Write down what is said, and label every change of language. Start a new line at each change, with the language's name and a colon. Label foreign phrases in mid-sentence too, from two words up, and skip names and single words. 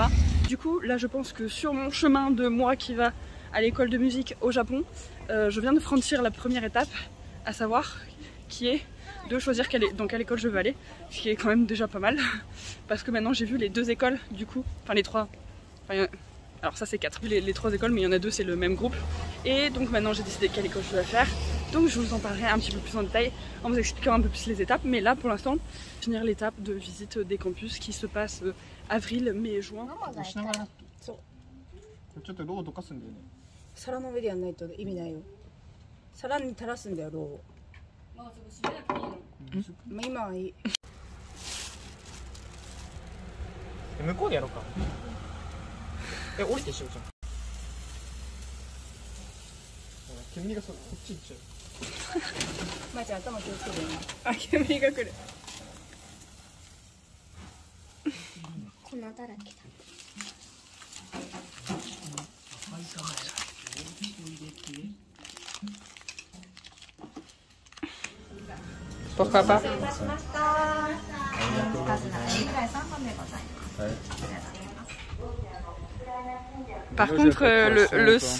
French: Du coup, là je pense que sur mon chemin de moi qui va à l'école de musique au Japon, je viens de franchir la première étape, à savoir qui est de choisir dans quelle école je veux aller, ce qui est quand même déjà pas mal, parce que maintenant j'ai vu les 2 écoles du coup, enfin les 3. Alors ça c'est 4, les 3 écoles, mais il y en a 2 c'est le même groupe. Et donc maintenant j'ai décidé quelle école je dois faire. Donc je vous en parlerai un petit peu plus en détail en vous expliquant un peu plus les étapes. Mais là pour l'instant, finir l'étape de visite des campus qui se passe avril, mai et juin.
Japanese: ちょっとローを溶かすんだよね。皿の上でやんないと意味ないよ。皿に垂らすんだよ、ローを。まあ今はいい。向こうでやろうか。降りてしようじゃん。煙がこっち行っちゃう。まーちゃん頭気をつけてね。あ、煙が来る。粉だらけだ。
French: Pourquoi pas? Par contre, le son...